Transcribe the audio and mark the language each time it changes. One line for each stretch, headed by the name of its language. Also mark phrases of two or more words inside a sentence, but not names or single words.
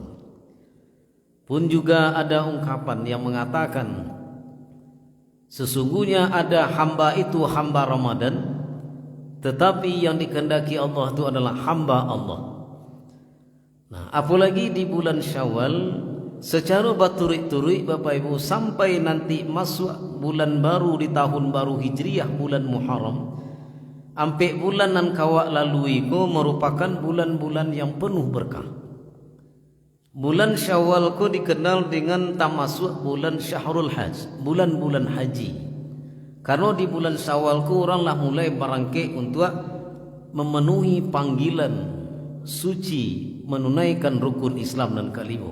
Indonesian: Pun juga ada ungkapan yang mengatakan, sesungguhnya ada hamba itu hamba Ramadan, tetapi yang dikehendaki Allah itu adalah hamba Allah. Nah, apalagi di bulan Syawal, secara berturut-turut Bapak Ibu, sampai nanti masuk bulan baru di tahun baru Hijriah, bulan Muharram,
Minangkabau: ampe bulan nan kawak lalui ko merupakan bulan-bulan yang penuh berkah.
Indonesian: Bulan Syawal ko dikenal dengan tamasuk bulan
Arabic: Syahrul Hajj,
Indonesian: bulan-bulan haji. Karena di bulan Syawal ko oranglah mulai barangke untuk memenuhi panggilan suci menunaikan rukun Islam dan kalimah.